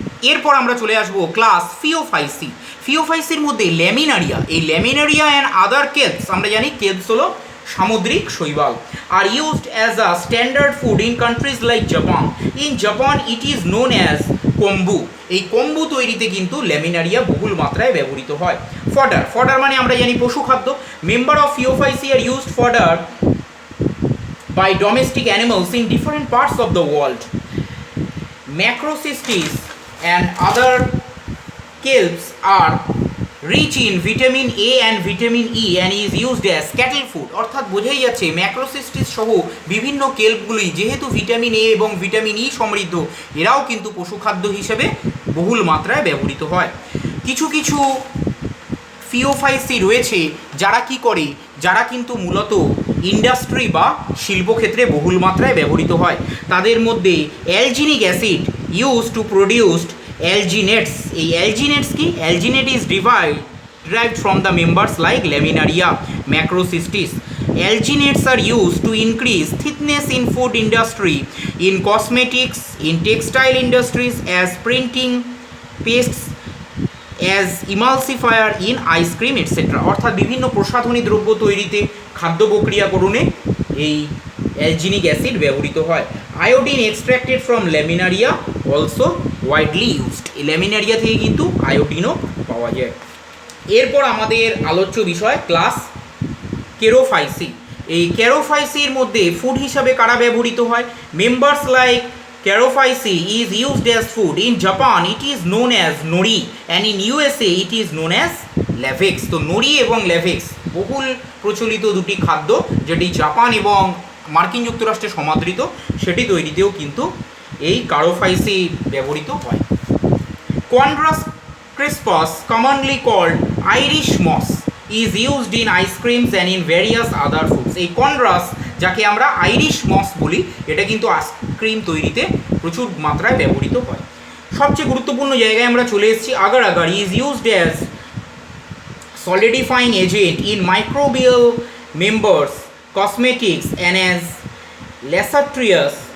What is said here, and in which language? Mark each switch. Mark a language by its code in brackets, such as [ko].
[bn] এরপর আমরা চলে আসবো ক্লাস ফিওফাইসি। ফিওফাইসির মধ্যে ল্যামিনারিয়া, এই ল্যামিনারিয়া অ্যান্ড আদার কেলস, আমরা জানি কেলস হলো সামুদ্রিক শৈবাল, [en] Are used as a standard food in countries like Japan. In Japan it is known as kombu. [bn] এই কম্বু তৈরিতে কিন্তু ল্যামিনারিয়া বহুল মাত্রায় ব্যবহৃত হয়। ফডার, ফডার মানে আমরা জানি পশু খাদ্য। [en] Member of Phaeophyceae are used fodder by domestic animals in different parts of the world. Macrocystis and other kelps are rich in vitamin A and vitamin E and is used as cattle food. [bn] অর্থাৎ বোঝাই যাচ্ছে ম্যাক্রোসিস্টিস সহ বিভিন্ন কেল্পগুলি যেহেতু vitamin A এবং vitamin E সমৃদ্ধ, এরাও কিন্তু পশুখাদ্য হিসেবে বহুল মাত্রায় ব্যবহৃত হয়। কিছু কিছু ফিওফাইসি রয়েছে যারা কি করে, যারা কিন্তু মূলত ইন্ডাস্ট্রি বা শিল্পক্ষেত্রে বহুল মাত্রায় ব্যবহৃত হয়। তাদের মধ্যে [en] Alginic acid use to produced alginates. [bn] এই অ্যালজিনেটস কি? [en] Alginate is derived from the members like Laminaria, Macrocystis. Alginates are used to increase thickness in food industry, in cosmetics, in textile industries, as printing pastes, as emulsifier in ice cream etcetera. [bn] অর্থাৎ বিভিন্ন প্রসাধনী দ্রব্য তৈরিতে, খাদ্য প্রক্রিয়াকরণে এই alginic acid ব্যবহৃত হয়। [en] Iodine extracted from Laminaria also widely used. [bn] এই ল্যামিনারিয়া থেকে কিন্তু আয়োডিনও পাওয়া যায়। এরপর আমাদের আলোচ্য বিষয় ক্লাস কেরোফাইসি। এই কেরোফাইসির মধ্যে ফুড হিসাবে কারা ব্যবহৃত হয়? [en] Members like Carophyceae is used as food. In Japan it is known as nori and in USA it is known as lavex. [bn] তো নরি এবং ল্যাভেক্স বহুল প্রচলিত দুটি খাদ্য, যেটি জাপান এবং মার্কিন যুক্তরাষ্ট্রে সমাদৃত, সেটি তৈরিতেও কিন্তু এই কারোফাইসি ব্যবহৃত হয়। [en] Chondrus crispus, commonly called Irish moss, is used in ice creams and in various other foods. [bn] এই কন্ড্রাস, যাকে আমরা আইরিশ মস বলি, এটা কিন্তু আইসক্রিম তৈরিতে প্রচুর মাত্রায় ব্যবহৃত হয়। সবচেয়ে গুরুত্বপূর্ণ জায়গায় আমরা চলে এসেছি। [en] Agar agar is used as solidifying agent in microbial members, cosmetics and as laxatives.